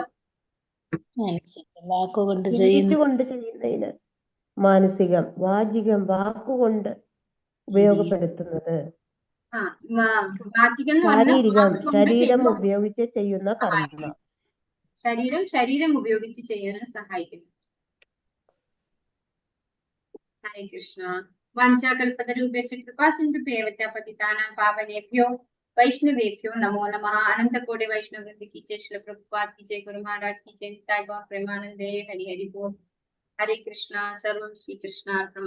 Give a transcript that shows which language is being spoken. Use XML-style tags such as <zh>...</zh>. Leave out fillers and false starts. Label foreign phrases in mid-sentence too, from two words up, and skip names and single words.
<ml>വാക്കുകൊണ്ട് ചെയ്യുന്നതിന് മാനസികം, വാചികം വാക്കുകൊണ്ട് ഉപയോഗപ്പെടുത്തുന്നത്, വാചികം ശാരീരികം ശരീരം ഉപയോഗിച്ച് ചെയ്യുന്ന കർമ്മം. ശരീരം ഉപയോഗിച്ച് ചെയ്യാൻ സഹായിക്കുന്നു.</ml> <sa>ഹരേ കൃഷ്ണ. വാഞ്ചാകൽപതരൂപേക്ഷ കൃപാ സിന്ധുഭ്യോ പതിതാനാം പാവനേഭ്യോ वैष्णवेभ्यो नमो नमः।</sa> <hi>अनंत कोटि वैष्णव वृंद की जय, श्रील प्रभुपाद की जय, गुरु महाराज की जय, निताय गौर प्रेमानंदे। हरि हरि बोल। हरे कृष्णा।</hi> <sa>सर्वं श्री कृष्णार्पणमस्तु।</sa>